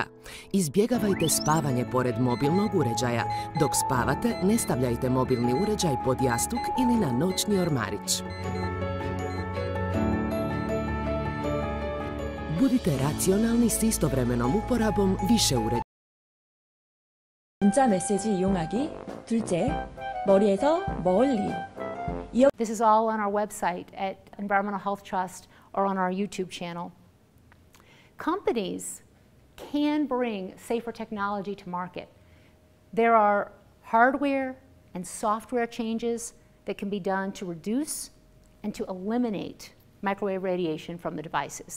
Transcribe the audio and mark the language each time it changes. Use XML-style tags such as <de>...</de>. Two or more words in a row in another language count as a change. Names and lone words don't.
<hr>Izbjegavajte spavanje pored mobilnog uređaja. Dok spavate, ne stavljajte mobilni uređaj pod jastuk ili na noćni ormarić. Budite racionalni s istovremenom uporabom više uređaja.</hr> <ko>문자 메시지 이용하기. 둘째, 머리에서 멀리.</ko> <en>This is all on our website at Environmental Health Trust or on our YouTube channel. Companies can bring safer technology to market. There are hardware and software changes that can be done to reduce and to eliminate microwave radiation from the devices.</en>